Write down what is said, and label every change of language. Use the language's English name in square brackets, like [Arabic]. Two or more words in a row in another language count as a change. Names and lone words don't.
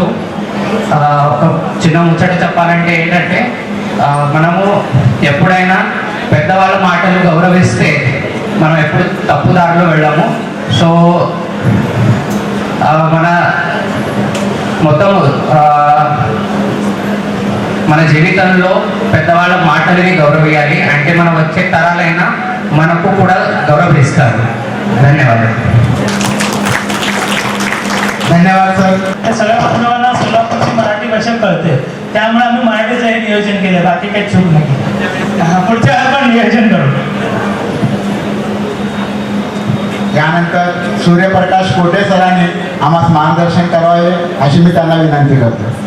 [Telugu] ఒక చిన్న ముచ్చట చెప్పాలంటే ఏంటంటే, మనము ఎప్పుడైనా పెద్దవాళ్ళ మాటలు గౌరవిస్తే మనం ఎప్పుడు తప్పుదారిలో వెళ్ళాము. సో మన మొత్తం మన జీవితంలో పెద్దవాళ్ళ మాటలని గౌరవించాలి. అంటే మనం వచ్చే తరాలైనా మనకు కూడా गौरविస్తారు. [Marathi] धन्यवाद. धन्यवाद सर. त्या सगळ्या बांधवांना सोलापूरची मराठी भाषा कळते, त्यामुळे आम्ही मराठीचं हे नियोजन केलं, बाकी काही चूक नाही. पुढच्या वेळेला पण नियोजन करू. यानंतर सूर्यप्रकाश कोटे सरांनी आम्हाला मार्गदर्शन करावे अशी मी त्यांना विनंती करतो.